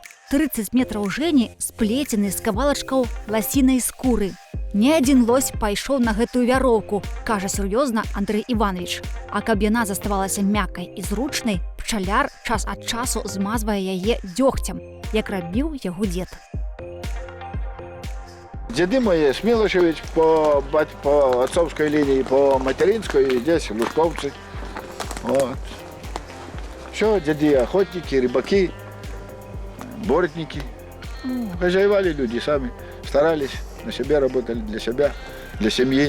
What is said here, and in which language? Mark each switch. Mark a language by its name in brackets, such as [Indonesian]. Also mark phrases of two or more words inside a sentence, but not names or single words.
[Belarusian] 30 метраў жэні сплецены з кавалачкаў ласінай скуры. Не адзін лось пайшоў на гэтую вяроўку, кажа сур'ёзна Андрэй Іванович. А каб яна заставалася мяккай і зручнай, пчаляр час ад часу змазвае яе дзёгцем, як рабіў яго дзед. [Russian] Деды мои с Милошевич по отцовской линии, по материнской, здесь лужковцы. Вот. Все, деды охотники, рыбаки, бортники. Хозяевали люди сами, старались, на себе работали, для себя, для семьи.